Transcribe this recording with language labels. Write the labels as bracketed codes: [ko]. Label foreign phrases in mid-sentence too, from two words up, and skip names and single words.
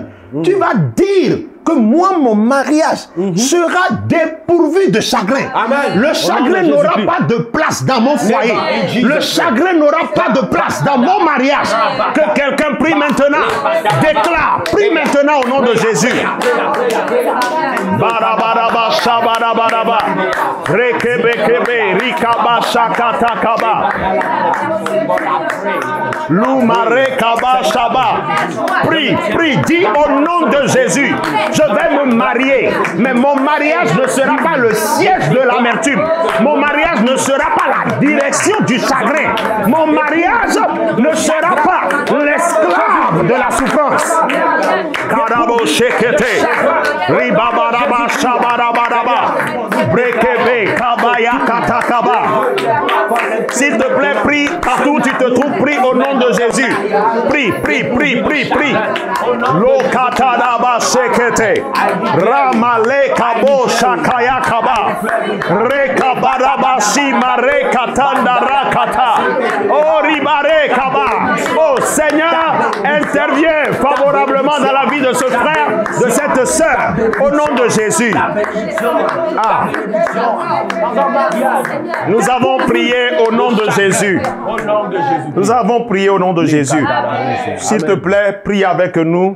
[fr] Tu vas dire que moi, mon mariage sera dépourvu de chagrin. Le chagrin n'aura pas de place dans mon foyer. Le chagrin n'aura pas de place dans mon mariage. Que quelqu'un prie maintenant. Déclare. Prie maintenant au nom de Jésus. Barabaraba, shabarabaraba. Rekebekebe, rikaba, shakatakaba. Lumarekaba, shaba. Prie, prie, dis au nom de Jésus. Je vais me marier, mais mon mariage ne sera pas le siège de l'amertume. Mon mariage ne sera pas la direction du chagrin. Mon mariage ne sera pas l'esclave de la souffrance. Karabo shekete, ribabaraba shabarabaraba, brekebe kabaya katakaba. S'il te plaît, prie partout où tu te trouves, prie au nom de Jésus. Prie, prie, prie, prie, prie. Lokatadaba shekete. Ramale kabo shakaya kaba rekabaraba shima rekatanda rakata oribare kaba. Oh Seigneur, interviens favorablement dans la vie de ce frère de cette sœur au nom de Jésus. Ah. Nous avons prié au nom de Jésus. Nous avons prié au nom de Jésus. S'il te plaît, prie avec nous.